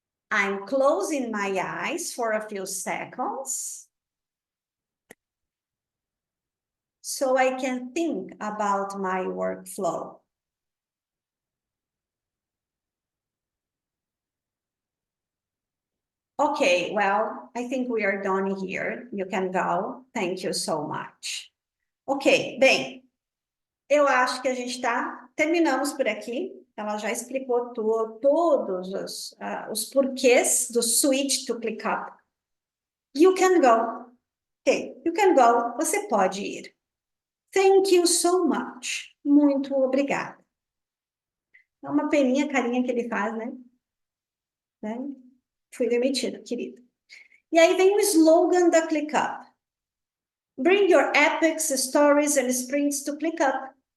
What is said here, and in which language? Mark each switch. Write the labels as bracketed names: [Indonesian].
[English] I'm closing my eyes for a few seconds so I can think about my workflow. Okay, well, I think we are done here. You can go. Thank you so much. [Portuguese] Ok, bem, eu acho que a gente terminamos por aqui. Ela já explicou todos os porquês do switch to ClickUp. [English] You can go. Ok, you can go. [Portuguese] Você pode ir. [English] Thank you so much. [Portuguese] Muito obrigada. É uma peninha, carinha que ele faz, né? Fui demitido, querido. E aí vem o slogan da ClickUp. [English] Bring your epics, stories and sprints to ClickUp.